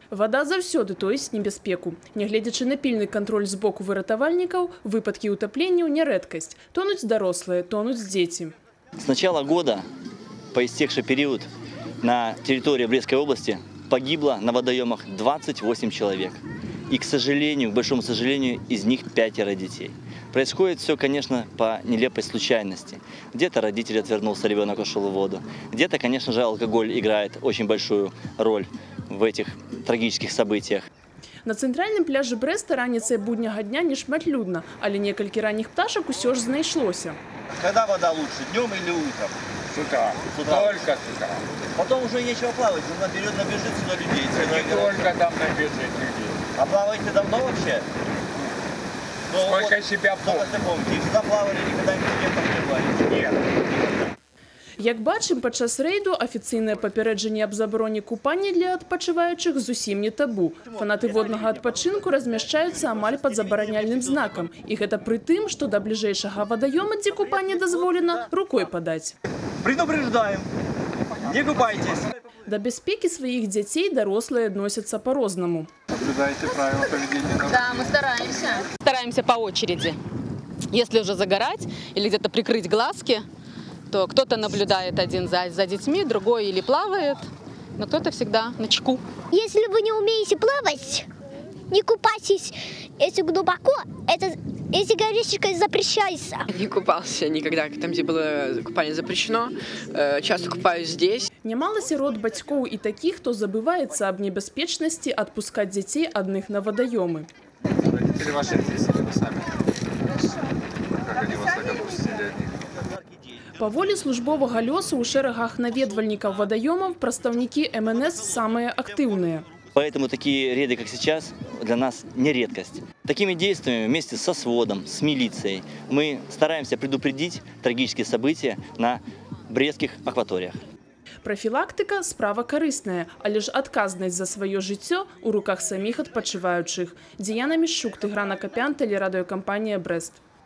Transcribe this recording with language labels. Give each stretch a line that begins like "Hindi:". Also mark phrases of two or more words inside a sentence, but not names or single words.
Belarusian: Вада заўсёды тоіць небяспеку. Нягледзячы на пільны кантроль з боку выратавальнікаў, выпадкі ўтапленняў не рэдкасць. Тонуць дарослыя, тонуць дзеці.
Russian: С начала года, по истекший период, на территории Брестской области погибло на водоемах 28 человек. И, к сожалению, к большому сожалению, из них 5 детей. Происходит все, конечно, по нелепой случайности. Где-то родитель отвернулся, ребенок ушел в воду. Где-то, конечно же, алкоголь играет очень большую роль в этих трагических событиях.
Belarusian: На цэнтральным пляжы Брэста раніцай будняга дня не шматлюдна, але некалькі ранніх пташак усё ж знайшлося.
Russian: Когда вода лучше, днем или утром? С утра. Только с утра. Потом уже нечего плавать, наперед набежит сюда людей. Не только там набежит людей. А плаваете давно вообще? Сколько вот, себя помните? Сюда плавали, никогда не плавали? Нет.
Belarusian: Як бачым, падчас рэйду афіцыйнае папярэджанне аб забароне купання для адпачываючых зусім не табу. Фанаты воднага адпачынку размяшчаюцца амаль пад забараняльным знакам. І гэта пры тым, што да бліжэйшага вадаёма, дзе купанне дазволена, рукой падаць.
Russian: Предупреждаем, не купайтесь.
Belarusian: Да бяспекі сваіх дзяцей дарослыя адносяцца па-рознаму.
Russian: Соблюдаете правила поведения? Да, мы стараемся. Стараемся по очереди. Если уже загорать или где-то прикрыть глазки, то кто-то наблюдает один за детьми, другой или плавает, но кто-то всегда начеку. Если вы не умеете плавать, не купайтесь. Если глубоко, если горячечкой запрещается. Не купался никогда, там, где было купание запрещено. Часто купаюсь здесь.
Belarusian: Нямала сірот бацькоў і такіх, хто забываецца аб небяспечнасці адпускаць дзяцей адных на вадаёмы.
Russian: Родители ваши здесь или вы сами? Как они вас так отпустили одних?
Belarusian: Паволі службовага лёсу ў шэрагах наведвальнікаў вадаёмаў прадстаўнікі МНС самыя актыўныя.
Russian: Поэтому такие рейды, как сейчас, для нас не редкость. Такими действиями вместе со сводом, с милицией мы стараемся предупредить трагические события на брестских акваториях.
Belarusian: Прафілактыка – справа карысная, але ж адказнасць за сваё жыццё ў руках саміх адпачываючых. Дзіяна Мішчук, Тыгран Акапян, тэлерадыёкампанія «Брэст».